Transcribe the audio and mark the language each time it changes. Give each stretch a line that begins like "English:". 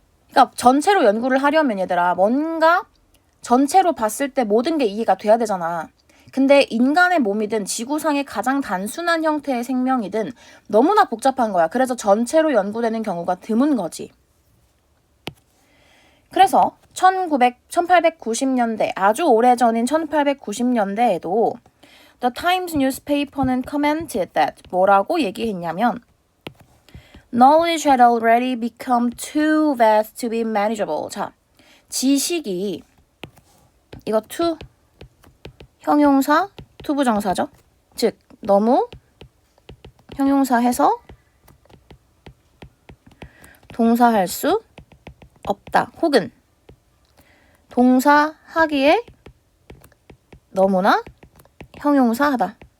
Korean: 그러니까 전체로 연구를 하려면 얘들아 뭔가 전체로 봤을 때 모든 게 이해가 돼야 되잖아. 근데 인간의 몸이든 지구상의 가장 단순한 형태의 생명이든 너무나 복잡한 거야. 그래서 전체로 연구되는 경우가 드문 거지. 그래서 1890년대, 아주 오래전인 1890년대에도
English: The Times newspaper는 commented that
Korean: 뭐라고 얘기했냐면
English: Knowledge had already become too vast to be manageable.
Korean: 자, 지식이 이거 to 형용사 투부정사죠. 즉 너무 형용사해서 동사할 수 없다. 혹은 동사하기에 너무나 형용사하다.